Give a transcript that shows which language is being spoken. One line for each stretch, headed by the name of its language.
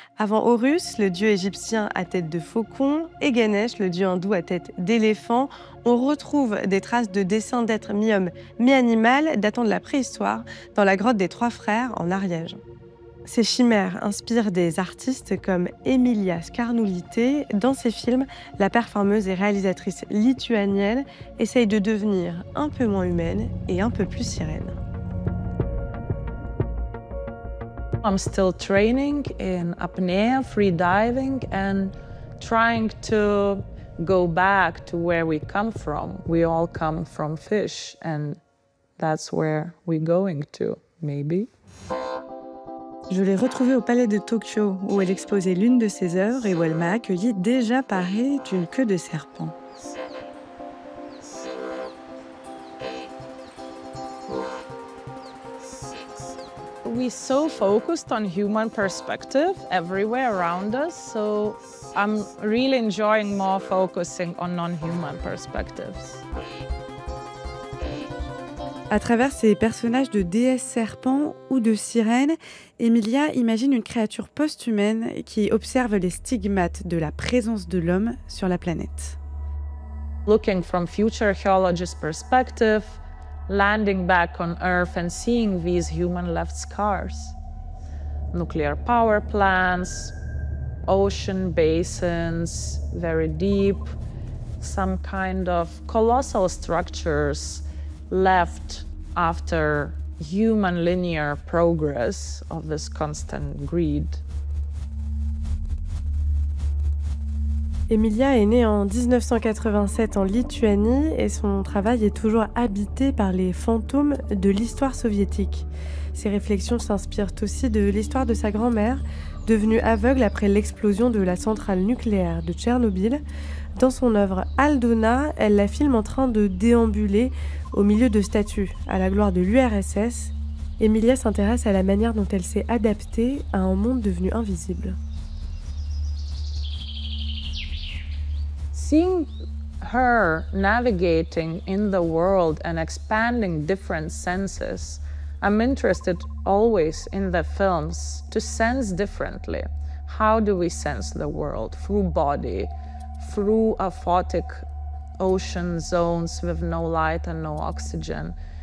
French: Avant Horus, le dieu égyptien à tête de faucon, et Ganesh, le dieu hindou à tête d'éléphant, on retrouve des traces de dessins d'êtres mi-homme, mi-animal datant de la préhistoire dans la grotte des Trois Frères en Ariège. Ces chimères inspirent des artistes comme Emilia Scarnulite. Dans ses films, la performeuse et réalisatrice lituanienne essaye de devenir un peu moins humaine et un peu plus sirène.
English: I'm still training in apnea, free diving, and trying to go back to where we come from. We all come from fish, and that's where we're going to, maybe.
French: Je l'ai retrouvée au Palais de Tokyo, où elle exposait l'une de ses œuvres et où elle m'a accueillie déjà parée d'une queue de serpent.
English: We're so focused on human perspective everywhere around us, so I'm really enjoying more focusing on non-human perspectives.
French: À travers ces personnages de déesses serpents ou de sirènes, Emilia imagine une créature post-humaine qui observe les stigmates de la présence de l'homme sur la planète.
English: Looking from future archaeologist perspective, landing back on Earth and seeing these human-left scars. Nuclear power plants, ocean basins, very deep, some kind of colossal structures left after human linear progress of this constant greed.
French: Emilia est née en 1987 en Lituanie et son travail est toujours habité par les fantômes de l'histoire soviétique. Ses réflexions s'inspirent aussi de l'histoire de sa grand-mère, devenue aveugle après l'explosion de la centrale nucléaire de Tchernobyl. Dans son œuvre Aldona, elle la filme en train de déambuler au milieu de statues, à la gloire de l'URSS. Emilia s'intéresse à la manière dont elle s'est adaptée à un monde devenu invisible.
English: Seeing her navigating in the world and expanding different senses, I'm interested always in the films to sense differently. How do we sense the world? Through body, through aphotic ocean zones with no light and no oxygen.